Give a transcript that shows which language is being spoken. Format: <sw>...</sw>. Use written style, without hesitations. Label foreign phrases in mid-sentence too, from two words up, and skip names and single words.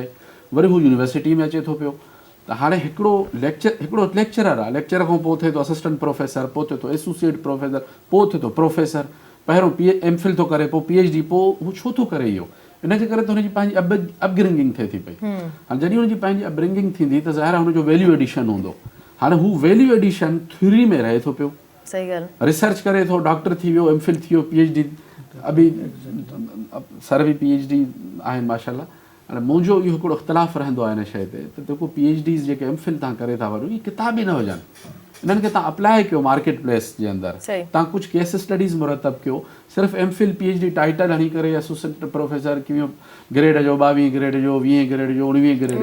<sd>वरी हू यूनिवर्सिटी में अचे थो पियो, त हाणे हिकिड़ो लेक्चरर आहे, लेक्चर खां पोइ थिए थो</sd> <en>assistant professor,</en> <sd>पोइ थिए थो</sd> <en>associate professor,</en> <sd>पोइ थिए थो प्रोफेसर, पहिरियों MPhil थो करे, पोइ PhD, पोइ हू छो थो करे इहो, इनजे करे त हुनजी पंहिंजी अपब्रिंगिंग थिए थी पई। हाणे जॾहिं हुनजी पंहिंजी अपब्रिंगिंग थींदी त ज़ाहिर आहे हुनजो</sd> <en>value addition</en> <sd>हूंदो। हाणे हू</sd> <en>value addition theory</en> <sd>में रहे थो पियो, सही ॻाल्हि, रिसर्च करे थो, डॉक्टर थी वियो, MPhil थी वियो, PhD, अभी सर बि PhD आहिनि माशाल्लाह। हाणे मुंहिंजो इहो हिकिड़ो इख़्तिलाफ़ु रहंदो आहे हिन शइ ते, त जेको PhDs जेके MPhil तव्हां करे था वठो, इहे किताब ई न हुजनि, इन्हनि खे तव्हां अप्लाई कयो</sd> <en>market place</en> <sd>जे अंदरि, तव्हां कुझु</sd> <en>case studies</en> <sd>मुरतब कयो, सिर्फ़ु</sd> <en>MPhil PhD title</en> <sd>हणी करे</sd> <en>associate professor</en> <sd>कीअं ग्रेड जो 22 ग्रेड जो 20 ग्रेड जो 19 ग्रेड जो,</sd>